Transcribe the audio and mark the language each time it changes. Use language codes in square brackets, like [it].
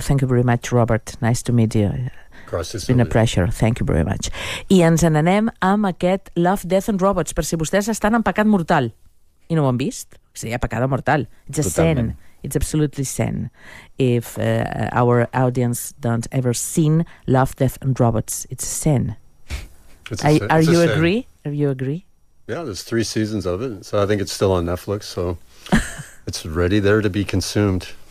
[en] Thank you very much, Robert. Nice to meet you. It's been a pressure, thank you very much. [ca] I ens n'anem amb aquest Love, Death and Robots, per si vostès estan en pecat mortal i no ho han vist. Seria pecat mortal. [en] It's a sin. It's absolutely sin if our audience don't ever seen Love, Death and Robots. It's a sin. Are you agree? Yeah, there's three seasons of it, so I think it's still on Netflix, so it's ready there to be consumed.